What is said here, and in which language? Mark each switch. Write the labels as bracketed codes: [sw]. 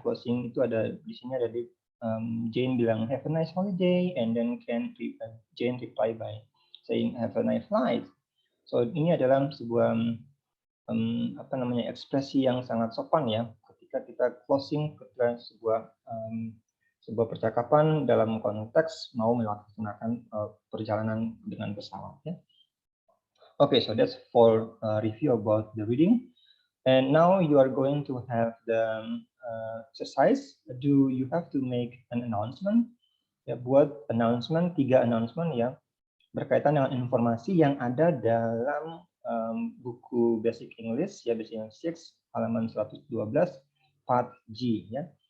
[en] Closing [id] itu ada di sini ada di Jane bilang [en] have a nice holiday, and then Jane reply by saying have a nice flight. [id] So ini adalah sebuah apa namanya ekspresi yang sangat sopan ya ketika kita closing ketika sebuah percakapan dalam konteks mau melaksanakan perjalanan dengan pesawat ya. [en] Okay, so that's for review about the reading. And now you are going to have the exercise. Do you have to make an announcement? [id] Ya, buat announcement, 3 announcement yang berkaitan dengan informasi yang ada dalam buku Basic English, ya Basic English 6, halaman 112, part G, ya.